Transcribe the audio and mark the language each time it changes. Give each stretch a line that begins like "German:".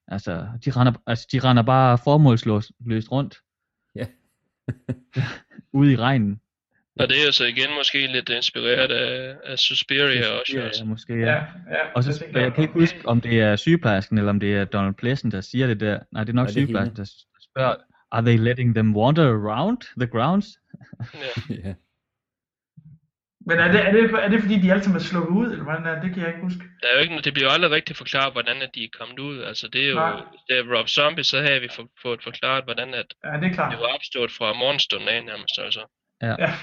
Danish: Altså, de render bare formålsløst rundt. Ja. Ude i regnen. Og det er jo så igen måske lidt inspireret af Suspiria også. Ja, måske, ja. Ja, ja. Og så jeg kan ikke huske, om det er sygeplejersken, eller om det er Donald Pleasant, der siger det der. Nej, det er nok sygeplejersken, der spørger.
English: Are they letting them wander around the grounds?
Danish: Ja. Men er det fordi de altid er slukket ud, eller hvordan er det, kan jeg ikke huske. Der er jo ikke, det bliver jo aldrig rigtigt forklaret, hvordan de er kommet ud. Altså det er jo, det er Rob Zombie, så har vi fået forklaret, hvordan at ja, det er klart. De var opstået fra morgenstunden af nærmest altså. Ja.